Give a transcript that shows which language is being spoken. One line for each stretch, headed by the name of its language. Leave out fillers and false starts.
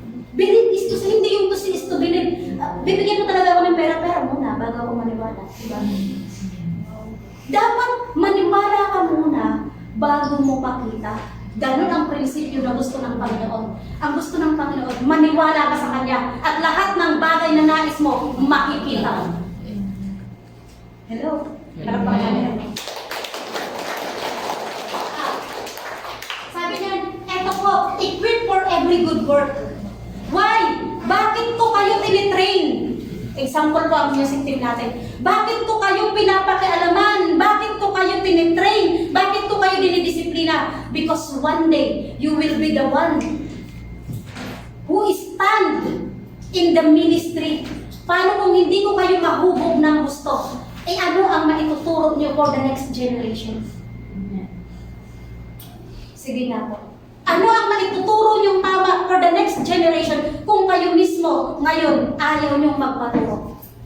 English: Believe is to see,
Filipino: hindi yung
English: to see is to believe.
Filipino: Bibigyan mo talaga ako ng pera muna bago ako maniwala. Diba? Dapat maniwala ka muna bago mo pakita. Ganun ang prinsipyo na gusto ng Panginoon. Ang gusto ng Panginoon, maniwala ka sa Kanya at lahat ng bagay na nais mo, makikita. Hello? Harap pa kanya. Sabi niya, eto po,
English: equip for every good work. Why?
Filipino: Bakit ko kayo tinitrain? Example po ang music team natin. Bakit ko kayo pinapakialaman? Bakit ko kayo tinitrain? Bakit ko kayo dinidisiplina?
English: Because one day, you will be the one who stand in the ministry.
Filipino: Paano kung hindi ko kayo mahubog ng gusto? Eh ano ang maituturo niyo
English: for the next generation?
Filipino: Sige nga po. Ano ang maituturo niyong tama
English: for the next generation
Filipino: kung kayo mismo ngayon ayaw niyong magpaturo?